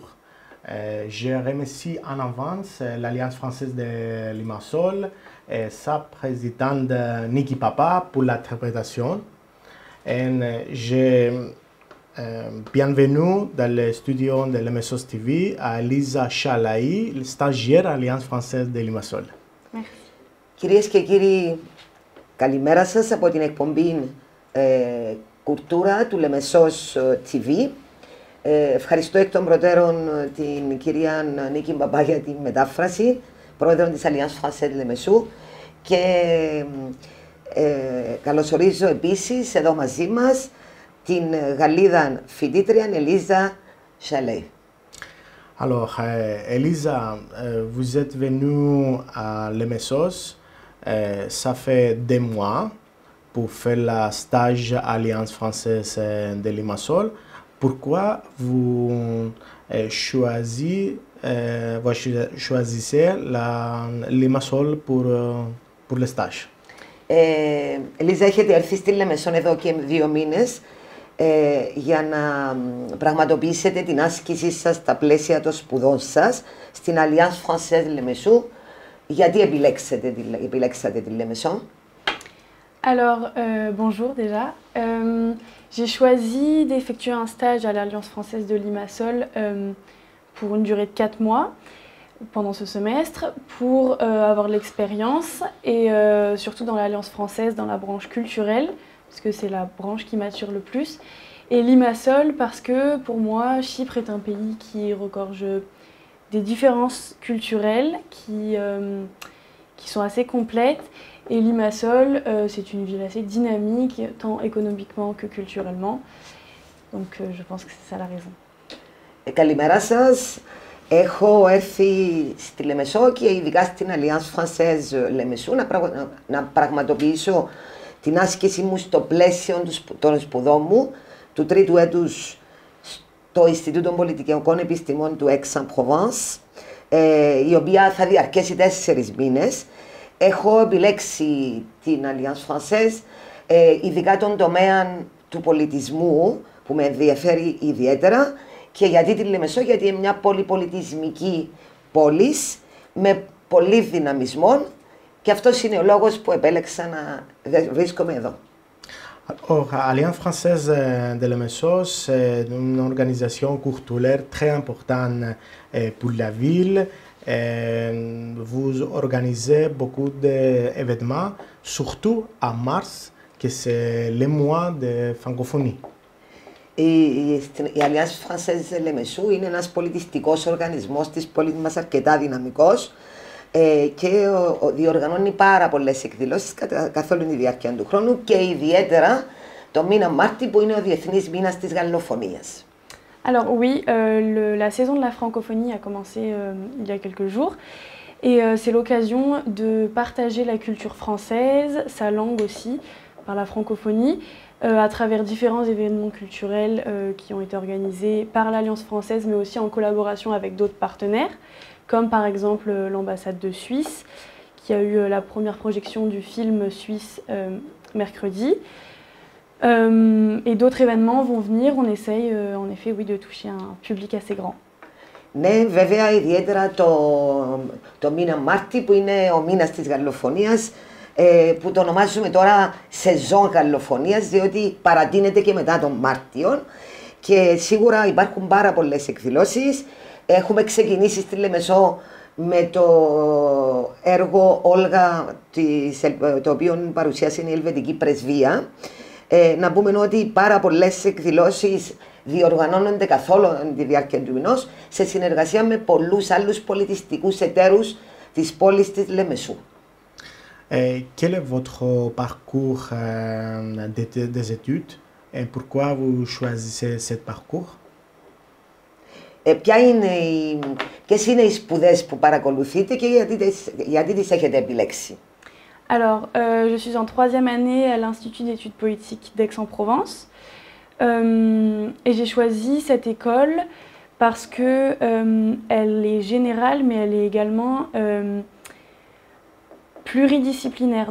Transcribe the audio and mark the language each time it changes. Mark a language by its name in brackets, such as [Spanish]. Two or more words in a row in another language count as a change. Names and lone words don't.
[French] Je remercie en avance l'Alliance Française de Limassol et sa présidente Niki Papa pour l'interprétation. Bienvenue dans le studio de Lemessos TV à Elisa Chalaï, stagiaire Alliance Française de Limassol. Merci. [Greek] Κυρίες και κύριοι, καλημέρα σας από την εκπομπή Κουλτούρα του Λεμεσός TV. Ευχαριστώ εκ των προτέρων την κυρία Νίκη Παπά για τη μετάφραση, πρόεδρο της Alliance Française Lemessou, και καλωσορίζω επίσης εδώ μαζί μας την Γαλλίδα φοιτήτρια Ελίζα Chalaï. [French] Alors, Elisa, vous êtes venue à Lemessos, ça fait 2 mois pour faire le stage Alliance Française de Limassol. Pourquoi vous choisissez Limassol pour le stage? [Greek] Ελίζα, έχετε έρθει στη Λεμεσόν εδώ και 2 μήνες για να πραγματοποιήσετε την άσκησή σας στα πλαίσια των σπουδών σας στην Alliance Française Lemessou. Γιατί επιλέξατε τη Λεμεσόν? [French] Alors, bonjour déjà. J'ai choisi d'effectuer un stage à l'Alliance Française de Limassol pour une durée de 4 mois pendant ce semestre pour avoir l'expérience et surtout dans l'Alliance Française, dans la branche culturelle, parce que c'est la branche qui m'attire le plus. Et Limassol parce que pour moi, Chypre est un pays qui regorge des différences culturelles qui sont assez complètes. Et Limassol, c'est une ville assez dynamique, tant économiquement que culturellement. Donc je pense que c'est ça la raison. [Greek] Καλημέρα σας. Έχω έρθει στη Λεμεσό και ειδικά στην Alliance Française Lemessou να πραγματοποιήσω την άσκηση μου στο πλαίσιο των σπουδών μου του τρίτου έτους στο Ινστιτούτο Πολιτικών Επιστημών του Aix-en-Provence, η οποία θα διαρκέσει 4 μήνες. Έχω επιλέξει την Alliance Française, ειδικά τον τομέα του πολιτισμού που με ενδιαφέρει ιδιαίτερα. Και γιατί τη Λεμεσό? Γιατί είναι μια πολυπολιτισμική πόλη με πολύ δυναμισμό και αυτός είναι ο λόγος που επέλεξα να βρίσκομαι εδώ. [French] Alliance Française de Lemessos, c'est une organisation culturelle très importante pour la ville. Vous organisez beaucoup d'événements, surtout en mars, que c'est le mois de francophonie. [Greek] Η Alliance Française Λεμεσού είναι ένας πολιτιστικός οργανισμός της πόλης μας, αρκετά δυναμικός και διοργανώνει πάρα πολλές εκδηλώσεις καθ' όλη τη διάρκεια του χρόνου και ιδιαίτερα το μήνα Μάρτη που είναι ο Διεθνής Μήνας της Γαλλοφωνίας. [French] Alors oui, la saison de la francophonie a commencé il y a quelques jours et c'est l'occasion de partager la culture française, sa langue aussi, par la francophonie, à travers différents événements culturels qui ont été organisés par l'Alliance française mais aussi en collaboration avec d'autres partenaires, comme par exemple l'ambassade de Suisse qui a eu la première projection du film suisse mercredi. Et d'autres événements vont venir, on essaye en effet oui, de toucher un public assez grand. [Greek] Ναι, βέβαια ιδιαίτερα το μήνα Μάρτη που είναι ο μήνας της γαλλοφωνίας που το ονομάζουμε τώρα σεζόν γαλλοφωνίας διότι παρατείνεται και μετά τον Μάρτιο και σίγουρα υπάρχουν πάρα πολλές εκδηλώσεις. Έχουμε ξεκινήσει στη Λεμεσό με το έργο Όλγα το οποίο παρουσίασε η Ελβετική Πρεσβεία. Να πούμε ότι πάρα πολλές εκδηλώσεις διοργανώνονται καθ' όλο τη διάρκεια του μηνός σε συνεργασία με πολλούς άλλους πολιτιστικούς εταίρους της πόλης της Λεμεσού. [French] Quel est votre parcours des études et pourquoi vous choisissez ce parcours? [Greek] Ποιες είναι οι σπουδές που παρακολουθείτε και γιατί τις έχετε επιλέξει? [French] Alors, je suis en 3e année à l'Institut d'études politiques d'Aix-en-Provence et j'ai choisi cette école parce que elle est générale mais elle est également pluridisciplinaire.